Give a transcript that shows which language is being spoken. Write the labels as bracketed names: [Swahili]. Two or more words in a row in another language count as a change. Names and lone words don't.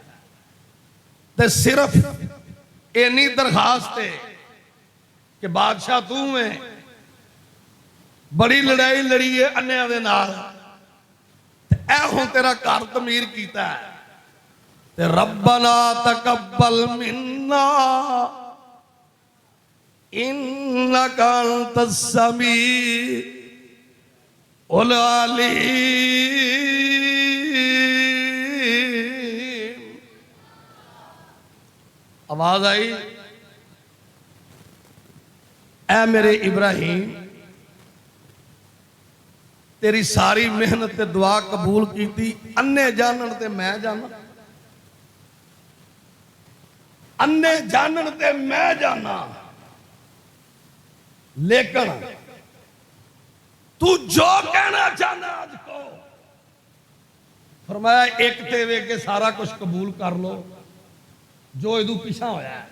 [Punjabi] تے صرف انی درخواست ہے کہ بادشاہ تو ہے، بڑی لڑائی لڑی ہے انیاں دے نال، اے ہن تیرا گھر تعمیر کیتا ہے. [Arabic] تے ربنا تقبل منا إنك أنت السميع العليم. [Punjabi] آواز آئی، اے میرے ابراہیم تیری ساری محنت تے دعا قبول کی. انے جانن تے میں جاناں، انے جانن تے میں جاناں، لیکن تو جو کہنا چاہنا آج کو فرمایا اک تے وے کے سارا کچھ قبول کر لو جو ایدوں پچھا ہویا ہے.